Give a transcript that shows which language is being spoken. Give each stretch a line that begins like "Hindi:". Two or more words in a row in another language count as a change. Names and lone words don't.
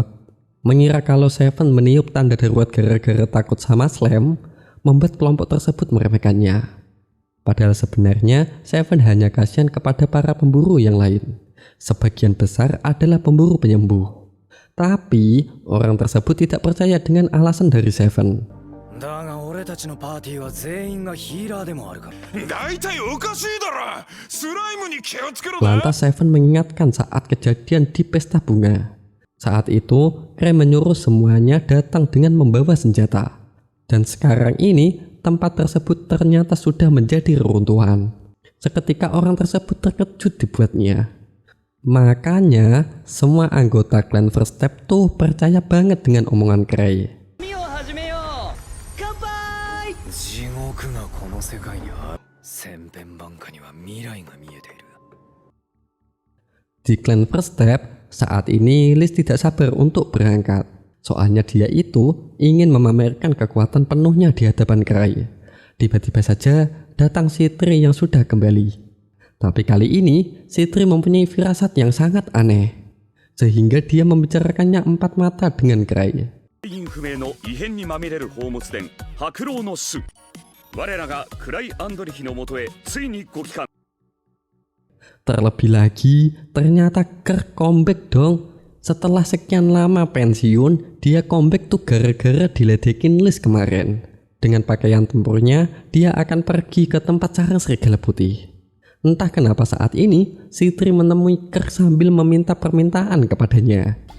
Indonesian: Mengira kalau Seven meniup tanda darurat gara-gara takut sama Slam, membuat kelompok tersebut meremehkannya. Padahal sebenarnya Seven hanya kasihan kepada para pemburu yang lain. Sebagian besar adalah pemburu penyembuh. Tapi orang tersebut tidak percaya dengan alasan dari Seven.
Japanese: だが俺たちのパーティーは全員がヒーラーでもあるから。大体おかしいだろ。スライムに気をつけろな。
Indonesian: Lantas Seven mengingatkan saat kejadian di pesta bunga. Saat itu, Ray menyuruh semuanya datang dengan membawa senjata. Dan sekarang ini, tempat tersebut ternyata sudah menjadi reruntuhan. Seketika orang tersebut terkejut dibuatnya. Makanya, semua anggota klan First Step tuh percaya banget dengan omongan Ray.
Japanese: 地獄がこの世界にある。千変万化には未来が見えている。
Indonesian: Di klan First Step, saat ini Liz tidak sabar untuk berangkat. Soalnya dia itu ingin memamerkan kekuatan penuhnya di hadapan Ray. Tiba-tiba saja datang Citri yang sudah kembali. Tapi kali ini Citri mempunyai firasat yang sangat aneh. Sehingga dia membicarakannya empat mata dengan Ray.
Japanese: 原因不明の異変にまみれる宝物殿白狼の種我らがクライアンドリヒのもとへついにご帰還
Indonesian: Terlebih lagi, ternyata Kirk comeback dong. Setelah sekian lama pensiun, dia comeback tuh gara-gara diledekin Liz kemarin. Dengan pakaian tempurnya, dia akan pergi ke tempat sarang serigala putih. Entah kenapa saat ini, Citri menemui Kirk sambil meminta permintaan kepadanya.